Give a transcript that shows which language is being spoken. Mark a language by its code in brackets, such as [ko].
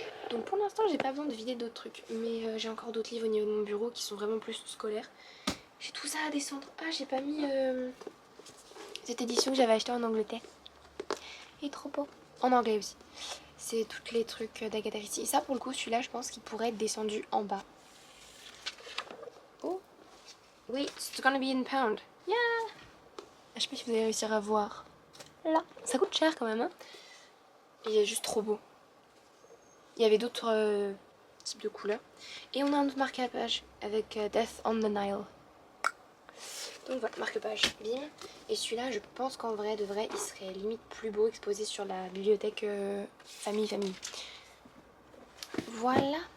[fr] Donc pour l'instant, j'ai pas besoin de vider d'autres trucs. Mais j'ai encore d'autres livres au niveau de mon bureau qui sont vraiment plus scolaires. J'ai tout ça à descendre. Ah, j'ai pas mis cette édition que j'avais achetée en Angleterre. Il est trop beau. En anglais aussi. C'est tous les trucs d'Agatha Christie. Et ça, pour le coup, celui-là, je pense qu'il pourrait être descendu en bas. [en] Oh, wait, it's gonna be in pound. Yeah. [fr] Je sais pas si vous allez réussir à voir. Là, ça coûte cher quand même. Hein. Il est juste trop beau. Il y avait d'autres types de couleurs. Et on a un autre marque-page avec Death on the Nile. Donc voilà, marque-page, bim. Et celui-là, je pense qu'en vrai, de vrai, il serait limite plus beau exposé sur la bibliothèque famille. Voilà.